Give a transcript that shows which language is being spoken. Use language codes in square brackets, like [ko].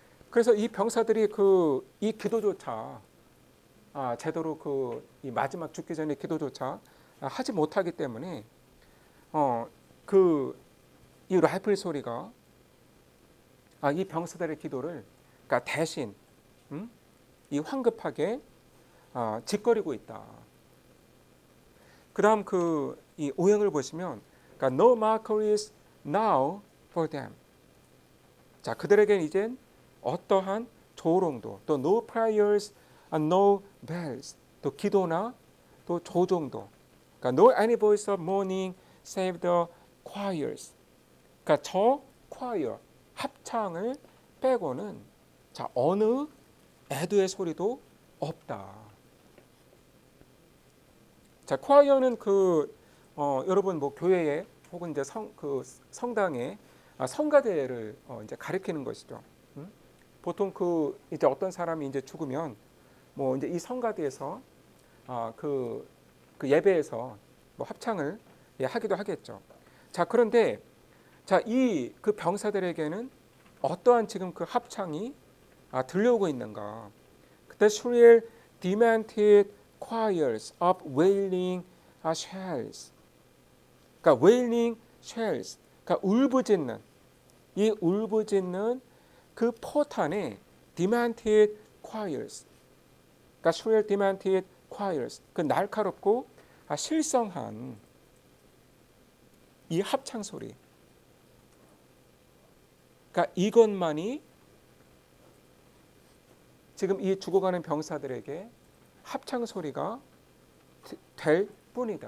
[ko] 그래서 이 병사들이 이 기도조차 제대로 이 마지막 죽기 전에 기도조차 하지 못하기 때문에 이 라이플 소리가 이 병사들의 기도를 그러니까 대신 이 황급하게 짓거리고 있다. 그다음 그 이 오형을 보시면 그러니까 [en] no mockeries now for them. [ko] 자, 그들에겐 이젠 어떠한 조롱도 또 [en] no prayers and no bells [ko] 또 기도나 또 조종도 그러니까 [en] no any voice of mourning save the choirs. [ko] 그러니까 저 choir 합창을 빼고는 자 어느 애도의 소리도 없다. 자, choir는 그 여러분 뭐 교회에 혹은 이제 성당에 성가대를 이제 가리키는 것이죠. 보통 그 이제 어떤 사람이 이제 죽으면 뭐 이제 이 성가대에서 그 예배에서 뭐 합창을 하기도 하겠죠. 자, 그런데 자, 이 그 병사들에게는 어떠한 지금 그 합창이 들려오고 있는가? [en] The shrill, demented choirs of wailing shells. [ko] 그러니까 [en] wailing shells. [ko] 그러니까 울부짖는 이 울부짖는 그 포탄의 [en] demented choirs. [ko] 그러니까 [en] shrill, demented choirs. [ko] 그 날카롭고 실성한 이 합창 소리. 그러니까 이것만이 지금 이 죽어가는 병사들에게 합창 소리가 될 뿐이다.